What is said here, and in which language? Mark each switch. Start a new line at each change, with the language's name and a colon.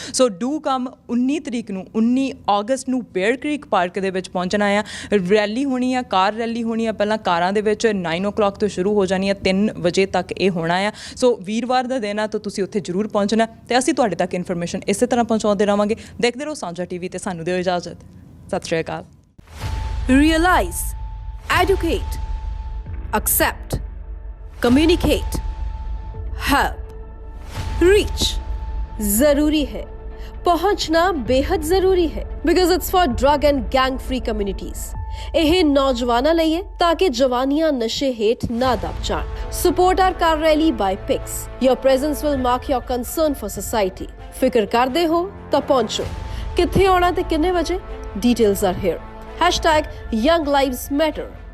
English: so do come
Punjabi: 19 ਤਰੀਕ ਨੂੰ 19 ਅਗਸਤ ਨੂੰ ਬੇਅਰ ਕ੍ਰੀਕ ਪਾਰਕ ਦੇ ਵਿੱਚ ਪਹੁੰਚਣਾ ਆ। ਰੈਲੀ ਹੋਣੀ ਆ, ਕਾਰ ਰੈਲੀ ਹੋਣੀ ਆ। ਪਹਿਲਾਂ ਕਾਰਾਂ ਦੇ ਵਿੱਚ 9 o'clock ਤੋਂ ਸ਼ੁਰੂ ਹੋ ਜਾਣੀ ਆ, 3 ਵਜੇ ਤੱਕ ਇਹ ਹੋਣਾ ਆ। ਸੋ ਵੀਰਵਾਰ ਦਾ ਦਿਨ ਆ ਤਾਂ ਤੁਸੀਂ ਉੱਥੇ ਜ਼ਰੂਰ ਪਹੁੰਚਣਾ ਤੇ ਅਸੀਂ ਤੁਹਾਡੇ ਤੱਕ ਇਨਫੋਰਮੇਸ਼ਨ ਇਸੇ ਤਰ੍ਹਾਂ ਪਹੁੰਚਾਉਂਦੇ ਰਹਾਂਗੇ। ਦੇਖਦੇ ਰਹੋ ਸਾਂਝਾ ਟੀਵੀ ਤੇ ਸਾਨੂੰ ਦਿਓ ਇਜਾਜ਼ਤ। ਸਤਿ ਸ਼੍ਰੀ ਅਕਾਲ।
English: Realize, educate, accept, communicate, help, reach
Hindi: ज़रूरी है, पहुंचना बेहद ज़रूरी है
English: because it's for drug and gang free communities।
Punjabi: ਇਹ ਨੌਜਵਾਨਾਂ ਲਈ ਹੈ ਤਾਂ ਕਿ ਜਵਾਨੀਆਂ ਨਸ਼ੇ ਹੇਠ ਨਾ ਦਬ ਜਾਣ।
English: Support our car rally by PICS. Your presence will mark your concern for society।
Punjabi: ਫਿਕਰ ਕਰਦੇ ਹੋ ਤਾਂ ਪਹੁੰਚੋ। ਕਿੱਥੇ ਆਉਣਾ ਤੇ ਕਿੰਨੇ ਵਜੇ?
English: Details are here।
Punjabi: #Young Lives Matter।